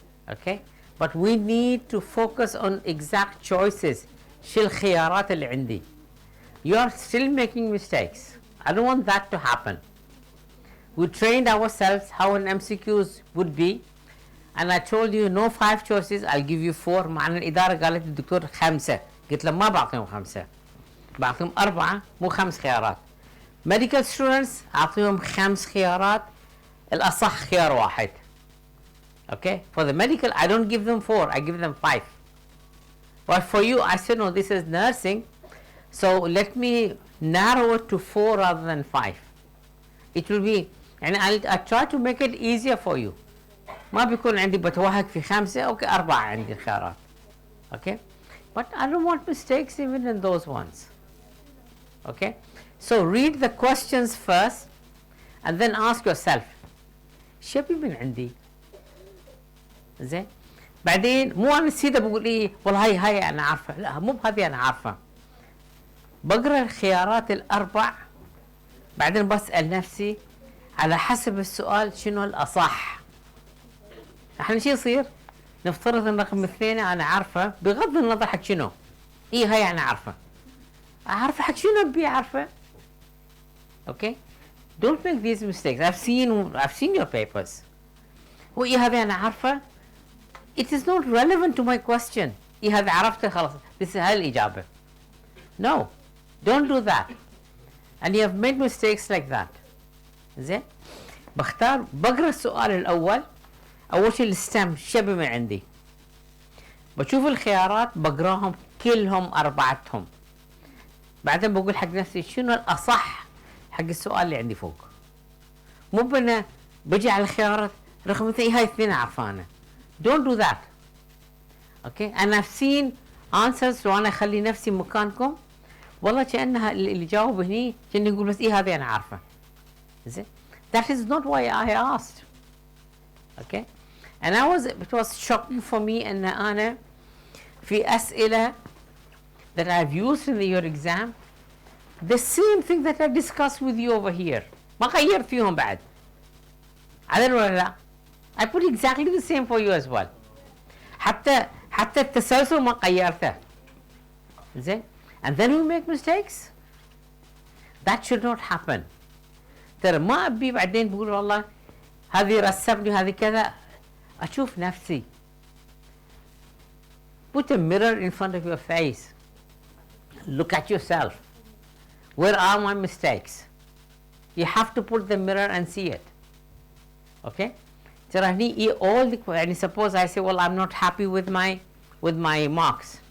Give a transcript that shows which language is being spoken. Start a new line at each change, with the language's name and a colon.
English: Okay, but we need to focus on exact choices.
Arabic: شو الخيارات اللي عندي.
English: You are still making mistakes. I don't want that to happen. We trained ourselves how an MCQs would be, and I told you no 5 choices, I'll give you 4.
Arabic: مع ان الإدارة قالت الدكتور 5. قلت لهم ما بعطيهم 5، بعطيهم 4 مو 5 خيارات.
English: Medical students
Arabic: أعطيهم 5 خيارات، الأصح خيار واحد.
English: Okay, for the medical I don't give them 4, I give them 5. But for you I said no, this is nursing, so let me narrow it to 4 rather than 5. It will be, and I'll try to make it easier for you.
Arabic: ما بيكون عندي بتوهق في 5، اوكي 4 عندي الخيارات.
English: Okay, but I don't want mistakes even in those ones. Okay, so read the questions first and then ask yourself
Arabic: شبي من عندي. زين، بعدين مو انا سيده بقول ايه والله هاي انا عارفه، لا مو بهذه انا عارفه. بقرا الخيارات الاربع، بعدين بسال نفسي على حسب السؤال شنو الاصح. احنا شو يصير؟ نفترض ان رقم 2 انا عارفه بغض النظر حق شنو. ايه هاي انا عارفه. عارفه حق شنو ابي عارفه.
English: Okay, don't make these mistakes. I've seen your papers.
Arabic: وايه هذه انا عارفه.
English: It is not relevant to my question.
Arabic: إيه هذا عرفته خلاص، بس هاي الإجابة.
English: No, Don't do that. And you have made mistakes like that.
Arabic: زين؟ بقرا السؤال الأول، أول شيء الستم شبه من عندي. بشوف الخيارات بقراهم كلهم أربعتهم. بعدين بقول حق نفسي شنو الأصح حق السؤال اللي عندي فوق. مو بنا بجي على الخيارات رقم 2 هاي اثنين عارفانه.
English: Don't do that. Okay? And I've seen answers
Arabic: وانا اخلي نفسي مكانكم والله كأنها اللي جاوب هني كأني يقول بس هذه انا عارفه.
English: زين؟ That is not why I asked. Okay? And it was shocking for me
Arabic: ان انا في اسئله
English: that I've used in your exam the same thing that I discussed with you over here.
Arabic: ما غيرت فيهم بعد. عدل ولا لا؟
English: I put exactly the same for you as well.
Arabic: حتى التسلسل ما غيرته.
English: زين؟ And then we make mistakes. That should not happen.
Arabic: ترى ما أبي بعدين بقول والله هذه رسبني وهذه كذا. أشوف نفسي.
English: Put a mirror in front of your face. Look at yourself. Where are my mistakes? You have to put the mirror and see it. Okay?
Arabic: ترى هني
English: all the يعني suppose I say well I'm not happy with my marks.